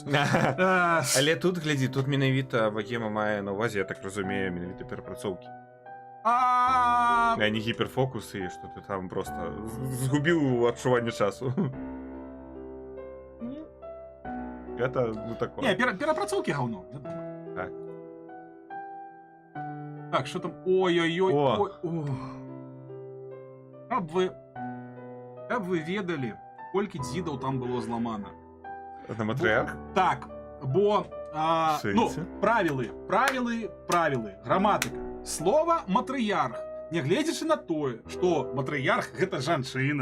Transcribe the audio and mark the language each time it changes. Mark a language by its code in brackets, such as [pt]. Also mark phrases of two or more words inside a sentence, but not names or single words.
[be] Але тут, глядзі, тут менавіта Вагема мае на ўвазе, я так разумею, менавіта перапрацоўкі. А не гіперфокусы, што ты там просто згубіў адчуванне часу. [ru] Это, ну, такое. [be] Не, перапрацоўкі гаўно. Так. [uk] Так, що там? Ой-ой-ой. О. [be] Каб вы ведалі, колькі дзідаў там было зламана. На матрыарх? Так, бо ну, Сэнсе? правілы, граматыка. Слова матрыярх, нягледзячы на тое, што матрыярх гэта жанчына.